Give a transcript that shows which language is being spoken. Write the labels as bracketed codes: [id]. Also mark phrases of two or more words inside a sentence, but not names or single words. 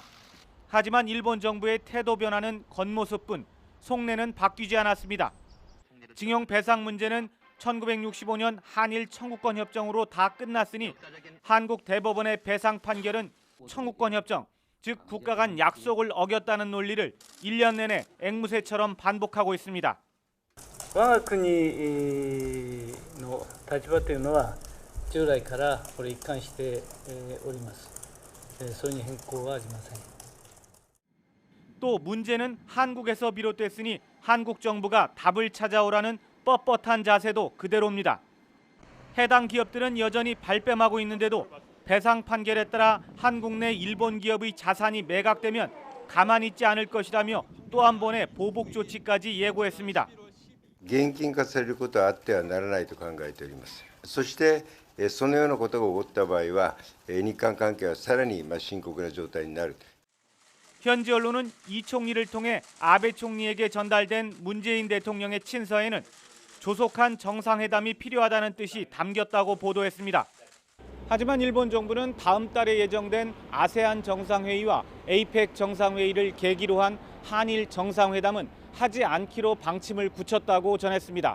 [ko] 하지만 일본 정부의 태도 변화는 겉모습뿐 속내는 바뀌지 않았습니다. 징용 배상 문제는 1965년 한일 청구권 협정으로 다 끝났으니 한국 대법원의 배상 판결은 청구권 협정, 즉 국가 간 약속을 어겼다는 논리를 1년 내내 앵무새처럼 반복하고 있습니다. [ja] 我が国の立場というのは従来からこれ一貫しております。それに変更はありません。 [ko] 또 문제는 한국에서 비롯됐으니 한국 정부가 답을 찾아오라는 뻣뻣한 자세도 그대로입니다. 해당 기업들은 여전히 발뺌하고 있는데도 배상 판결에 따라 한국 내 일본 기업의 자산이 매각되면 가만히 있지 않을 것이라며 또 한 번의 보복 조치까지 예고했습니다. [ja] 現金化されることはあってはならないと考えております。そしてそのようなことが起こった場合は日韓関係はさらに深刻な状態になる。 [ko] 현지 언론은 이 총리를 통해 아베 총리에게 전달된 문재인 대통령의 친서에는 조속한 정상회담이 필요하다는 뜻이 담겼다고 보도했습니다. 하지만 일본 정부는 다음 달에 예정된 아세안 정상회의와 에이펙 정상회의를 계기로 한 한일 정상회담은 하지 않기로 방침을 굳혔다고 전했습니다.